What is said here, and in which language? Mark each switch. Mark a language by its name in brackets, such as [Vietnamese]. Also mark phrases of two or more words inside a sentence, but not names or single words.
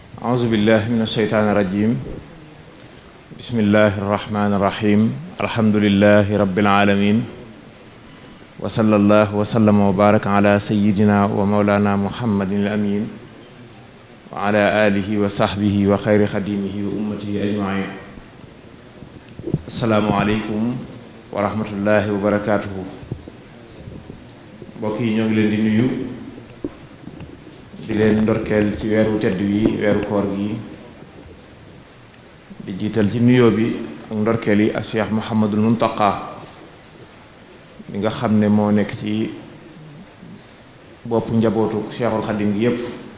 [Arabic] أعوذ بالله من الشيطان الرجيم بسم الله الرحمن الرحيم الحمد لله رب العالمين وصلى الله وسلم وبارك على سيدنا ومولانا محمد الأمين وعلى آله وصحبه وخير خديمه وأمته أجمعين. السلام عليكم ورحمة الله وبركاته. [Wolof] mbokk yi ñoo ngi leen di nuyu di leen ndorkeel ci weeru tedd wi weeru koor gi di jiital ci nuyoo bi ak ndorkeel yi ak Cheikh Mouhamadul Muntaqa li nga xam ne moo nekk ci bopp njabootu Cheikhul Khadim gi yépp